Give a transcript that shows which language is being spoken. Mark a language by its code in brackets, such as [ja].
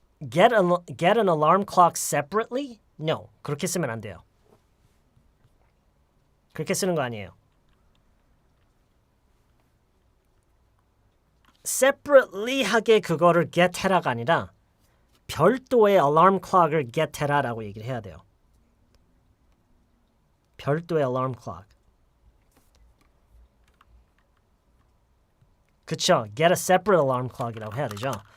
[en] Get an alarm clock separately? [ko] No. 그렇게 쓰면 안 돼요. 그렇게 쓰는 거 아니에요. separately 하게 그거를 get 해라가 아니라 별도의 alarm clock을 get 해라라고 얘기를 해야 돼요. 별도의 alarm clock. 그쵸? [en] Get a separate alarm clock이라고 [ko] 해야 되죠.